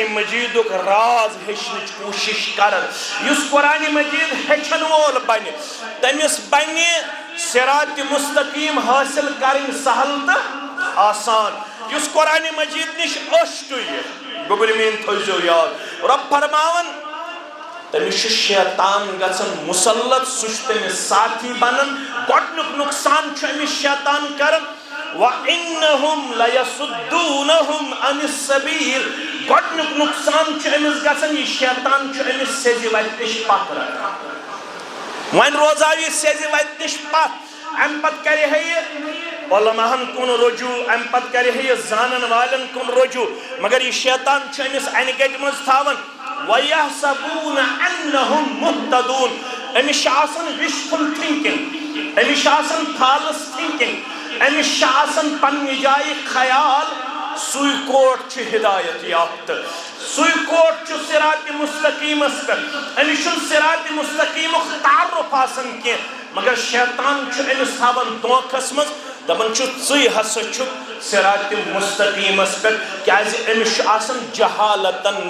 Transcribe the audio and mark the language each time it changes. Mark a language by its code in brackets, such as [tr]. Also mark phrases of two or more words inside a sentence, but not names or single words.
[ks] مجیدُک راز ہیٚچھنٕچ کوٗشش کران یُس قرآن مجید ہیٚچھن وول بنہِ تٔمِس بنہِ صراط مستقیم حٲصِل کرٕنۍ سہل تہٕ آسان یُس قرآن مجید نِش أچھ ٹُوِیہِ گوٚبُر میٛٲنۍ تھٲیزیو یاد رب فرماون تٔمِس چھُ شیطان گژھان مُسلط سُہ چھُ تٔمِس ساتھی بنان گۄڈنیُک نۄقصان چھُ أمِس شیطان کران [ar] وَإِنَّهُمْ لَيَصُدُّونَهُمْ عَنِ السَّبِيلِ [ks] گۄڈنیُک نۄقصان چھُ أمِس گژھان یہِ شیطان چھُ أمِس سیٚزِ وَتہِ نِش پتھ رٹان وۄنۍ روزاو یہِ سیٚزِ وَتہِ نِش پتھ اَمہِ پتہٕ کرِ ہے یہِ علماہن کُن رجوع اَمہِ پتہٕ کرِ ہے یہِ زانن والٮ۪ن کُن رجوع مگر یہِ شیطان چھُ أمِس اَنہِ گَٹہِ منٛز تھاوان [ar] وَيَحْسَبُونَ أَنَّهُمْ مُهْتَدُونَ [ks] أمِس چھِ آسان [en] wishful thinking [ks] أمِس چھِ آسان [en] false thinking [ks] أمِس چھِ آسان پننہِ جایہِ خیال سُے کوٹ چھُ ہدایت یافتہٕ سُے کوٹ چھُ صراط مستقیٖمس پٮ۪ٹھ أمِس چھُنہٕ صراط مستقیٖمُک تعارُف آسان کینٛہہ مگر شیطان چھُ أمِس تھاوان دھوکھس منٛز دپان چھُ ژٕے ہسا چھُکھ صراط مستقیٖمس پٮ۪ٹھ کیازِ أمِس چھُ آسان جہالتن